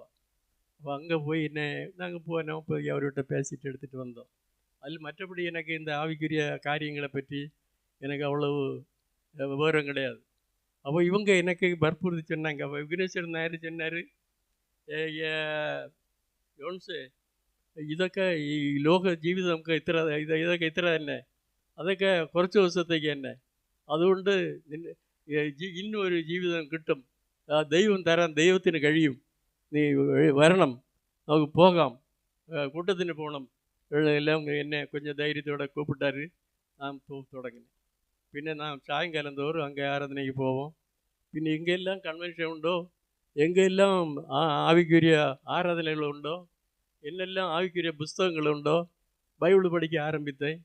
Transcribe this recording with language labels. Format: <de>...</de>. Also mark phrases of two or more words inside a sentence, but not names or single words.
<ta>அப்போ அங்கே போய் நாங்கள் போனோம், போய் அவர்கிட்ட பேசிட்டு எடுத்துகிட்டு வந்தோம். அதில் மற்றபடி எனக்கு இந்த ஆவிக்குரிய காரியங்களை பற்றி எனக்கு அவ்வளவு விவரம் கிடையாது. அப்போ இவங்க எனக்கு வற்புறுத்தி சொன்னாங்க. அப்போ விக்னேஸ்வரன் நாயர் சொன்னார், யோன்ஸு</ta> <ml>ഇതൊക്കെ ഈ ലോക ജീവിതം നമുക്ക് ഇതൊക്കെ ഇത്ര തന്നെ, അതൊക്കെ കുറച്ച് ദിവസത്തേക്ക് തന്നെ. അതുകൊണ്ട് ഇന്നൊരു ജീവിതം കിട്ടും, ദൈവം തരാൻ ദൈവത്തിന് കഴിയും, നീ വരണം, നമുക്ക് പോകാം, കൂട്ടത്തിന് പോകണം</ml> <ta>எல்லாம் என்ன கொஞ்சம் தைரியத்தோட கூப்பிட்டாரு. நான் தொடங்கினேன். பின்ன நான் சாயங்காலம் தோறும் அங்கே ஆராதனைக்கு போவோம். பின்ன எங்கெல்லாம் கன்வென்ஷன் உண்டோ, எங்கெல்லாம் ஆவிக்குரிய ஆராதனைகள் உண்டோ, என்னெல்லாம் ஆவிக்குரிய புஸ்தகங்கள் உண்டோ, பைபிள் படிக்க ஆரம்பித்தேன்.</ta>